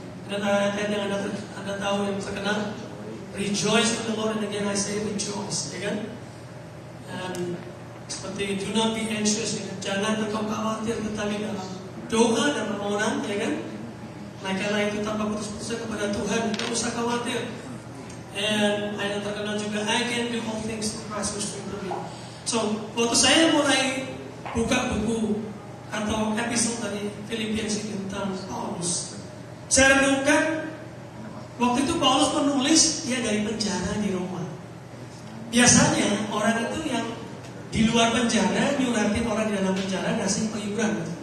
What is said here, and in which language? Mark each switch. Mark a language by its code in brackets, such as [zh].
[id] Dan ayat yang anda tahu yang terkenal, [en] rejoice in the Lord, and again I say rejoice, [id] ya kan? Dan seperti [en] do not be anxious, [id] Jangan engkau khawatir, tetapi dalam doa dan permohonan, ya kan? Naikkanlah itu tanpa putus-putus kepada Tuhan. Tidak usah khawatir. [en] And [id] ayat terkenal juga, [en] I can do all things through Christ who strengthens me. [id] So, waktu saya mulai buka buku atau episode dari Filipians ini tentang Paulus, saya renungkan waktu itu Paulus menulis dia dari penjara di Roma. Biasanya orang itu yang di luar penjara nyuratin orang di dalam penjara ngasih penghiburan.